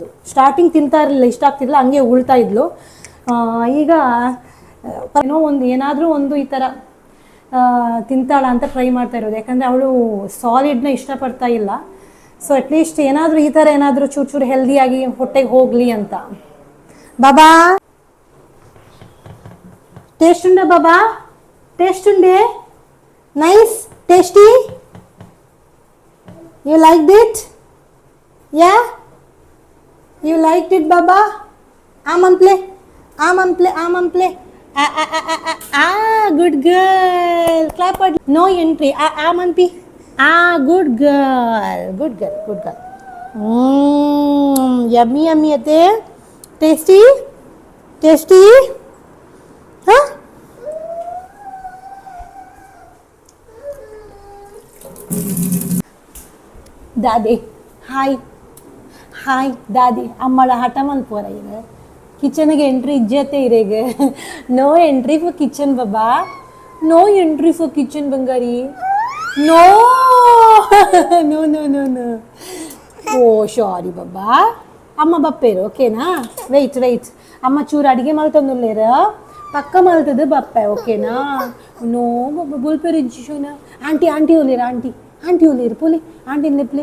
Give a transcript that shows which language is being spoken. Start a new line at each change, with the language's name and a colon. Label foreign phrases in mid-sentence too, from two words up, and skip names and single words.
Kannada: ಸ್ಟಾರ್ಟಿಂಗ್ ತಿಂತಾ ಇರಲಿಲ್ಲ, ಇಷ್ಟ ಆಗ್ತಿರಲಿಲ್ಲ, ಹಂಗೆ ಉಳ್ತಾ ಇದ್ಲು. ಈಗ ಏನಾದರೂ ಒಂದು ಈ ಥರ ತಿಂತಾಳ ಅಂತ ಟ್ರೈ ಮಾಡ್ತಾ ಇರೋದು. ಯಾಕಂದರೆ ಅವಳು ಸಾಲಿಡ್ನ ಇಷ್ಟಪಡ್ತಾ ಇಲ್ಲ.
English: so at least
Kannada: ಏನಾದರೂ ಈ ಥರ ಏನಾದರೂ ಚೂರು ಹೆಲ್ದಿಯಾಗಿ ಹೊಟ್ಟೆಗೆ ಹೋಗಲಿ ಅಂತ.
Tulu: ಬಾಬಾ ಟೇಸ್ಟ್ ಉಂಡೆ? ಬಾಬಾ ಟೇಸ್ಟ್ ಉಂಡೆ?
English: nice, tasty, you like it? ya, you like it baba?
Tulu: ಆಮಂಪ್ಲೆ.
English: Good girl. Clap for no entry. Amanpi. Good girl. Yummy ate. Tasty. Huh? Daddy. Hi Daddy.
Tulu: ಅಮ್ಮಲ ಹಟ ಮಲ್ಪೊರ ಇದೆ. ಕಿಚನ್ಗೆ ಎಂಟ್ರಿ ಇಜ್ಜತೆ ಇರೇಗೆ.
English: no entry for kitchen baba, no entry for kitchen bangari. no. oh sorry baba.
Tulu: ಅಮ್ಮ ಬಪ್ಪೇರು ಓಕೆನಾ? ವೆಯ್ಟ್ ಅಮ್ಮ ಚೂರು ಅಡುಗೆ ಮಲ್ತಂದುಲ್ಲೇರ, ಪಕ್ಕ ಮಲ್ತದ ಬಪ್ಪೆ ಓಕೆನಾ? ನೋ ಬಾಬಾ ಬುಲ್ಪೇರು ಇಜ್ಜಿಶೋನ. ಆಂಟಿ ಒಲಿರು ಪೋಲಿ ಆಂಟಿ ನೆಪ್ಲೆ.